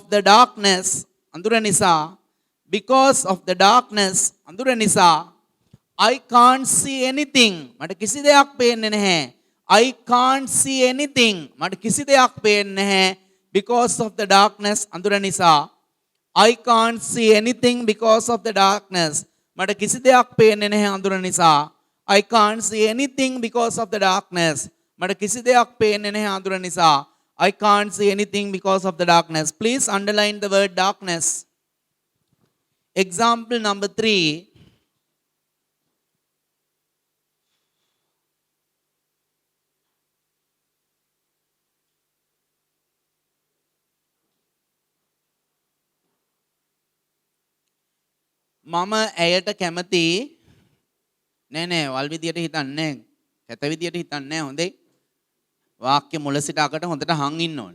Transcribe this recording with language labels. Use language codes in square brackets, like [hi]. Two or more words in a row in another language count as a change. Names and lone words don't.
[en] the darkness [si] අඳුර නිසා [en] because of the darkness [si] අඳුර නිසා [en] I can't see anything [si] මට කිසි දෙයක් පේන්නේ [en] නැහැ I can't see anything [si] මට කිසි දෙයක් පේන්නේ නැහැ [en] because of the darkness [si] අඳුර නිසා [en] I can't see anything because of the darkness [si] මට කිසි දෙයක් පේන්නේ නැහැ අඳුර නිසා [en] I can't see anything because of the darkness [si] මට කිසි දෙයක් පේන්නේ නැහැ අඳුර නිසා [en] I can't see anything because of the darkness. Please underline the word darkness. Example number 3. [si] මම ඇයට කැමති නෑ වල් විදියට හිතන්නේ කැත විදියට හිතන්නේ හොඳේ වාක්‍ය මුල සිට අගට හොඳට හං ඉන්න ඕන.